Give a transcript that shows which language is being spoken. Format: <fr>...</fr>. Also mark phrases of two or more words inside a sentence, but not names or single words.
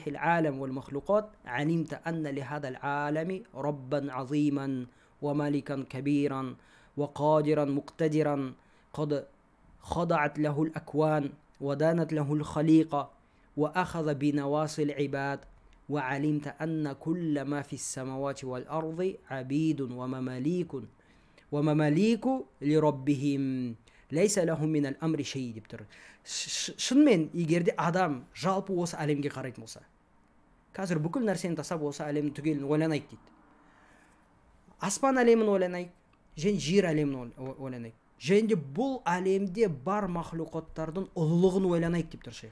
<ar>العالم والمخلوقات، علمت أن لهذا العالم ربا عظيما ومالكا كبيرا وقادرا مقتدرا قد خضعت له الأكوان ودانت له الخليقة وأخذ بنواصي العباد، وعلمت أن كل ما في السماوات والأرض عبيد ومماليك لربهم ليس لهم من الأمر شيء</ar> <kk>деп тұр. Шынымен егерде адам жалпы осы әлемге қарайтын болса, қазір бүкіл нәрсені тастап осы әлемнің түгелін ойланайық дейді. Аспан әлемін ойланайық, және жер әлемін ойланайық. Және де бұл әлемде бар махлуқаттардың ұлылығын ойланайық деп тұр шейх.</kk>